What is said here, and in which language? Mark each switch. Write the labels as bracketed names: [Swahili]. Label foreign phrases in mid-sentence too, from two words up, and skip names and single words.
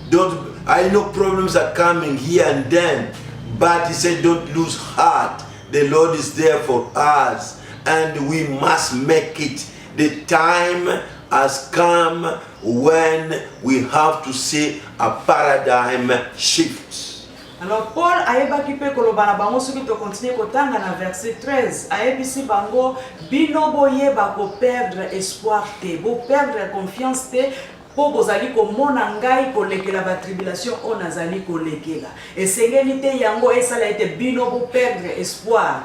[English] I know problems are coming here and then, but he said don't lose heart. The Lord is there for us and we must make it. The time has come when we have to see a paradigm shift. [Lingala] Alors Paul ayebaki pe koloba na bango soki to continue kotanga na verset 13 ayebisi bango bino boyeba ko [French] perdre espoir [Lingala] te, bo [French] perdre confiance [Lingala] te. Po bozali komona ngai kolekela ba tribulation o nazali kolekela esengeli te yango esala ete bino bo [French] perdre espoir.